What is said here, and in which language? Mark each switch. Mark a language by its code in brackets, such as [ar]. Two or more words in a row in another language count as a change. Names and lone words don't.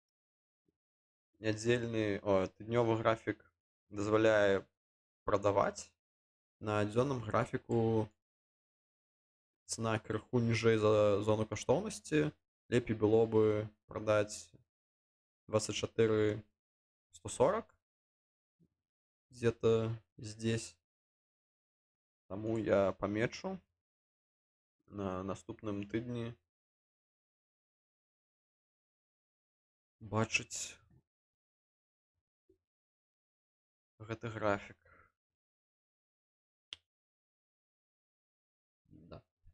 [be] Тыднёвы графік дазваляе прадаваць. На дзённым графіку цана крыху ніжэй за зону каштоўнасці. Лепей [ru] было бы [be] прадаць 24 140 [ru] где-то здесь. [be] Таму я памечу на наступным тыдні бачыць гэты графік. Да.